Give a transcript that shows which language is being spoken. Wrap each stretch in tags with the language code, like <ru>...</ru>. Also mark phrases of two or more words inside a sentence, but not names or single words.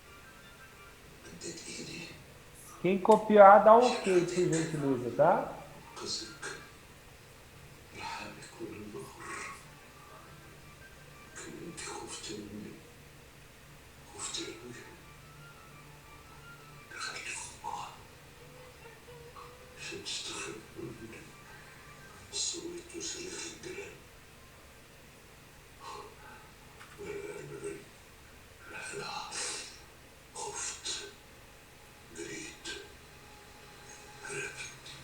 <pt>Quem copiar, dá um ok, por gentileza, tá?</pt> <ar>قصدك لحالك ولا البخر؟ كان انت خفت مني، خفت قوي، دخلت في بعض عشان تستخبى مني، سويت وسلخ الجيران وأنا لا خفت، جريت، هربت.</ar>